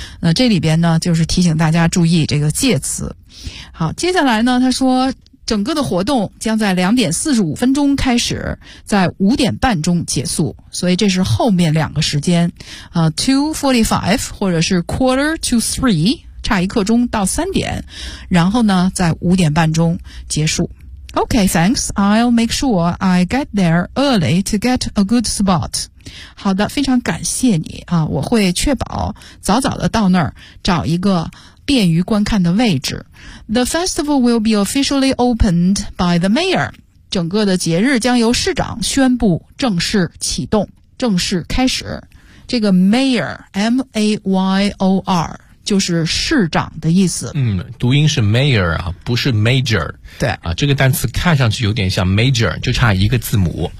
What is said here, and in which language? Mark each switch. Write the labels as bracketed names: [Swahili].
[Chinese] 那这里边呢就是提醒大家注意这个介词。好，接下来呢他说整个的活动将在2点45分钟开始，在5点半钟结束，所以这是后面两个时间 2:45 或者是 2:45 差一刻钟到3点，然后呢在5点半钟结束。 [English] OK, thanks, I'll make sure I get there early to get a good spot. [Chinese] 好的，非常感谢你啊，我会确保早早的到那儿找一个便于观看的位置。 [English] The festival will be officially opened by the mayor. [Chinese] 整个的节日将由市长宣布正式启动，正式开始。这个 mayor, M-A-Y-O-R, 就是市长的意思。嗯，读音是 mayor, 不是 major。对。啊，这个单词看上去有点像 major, 就差一个字母。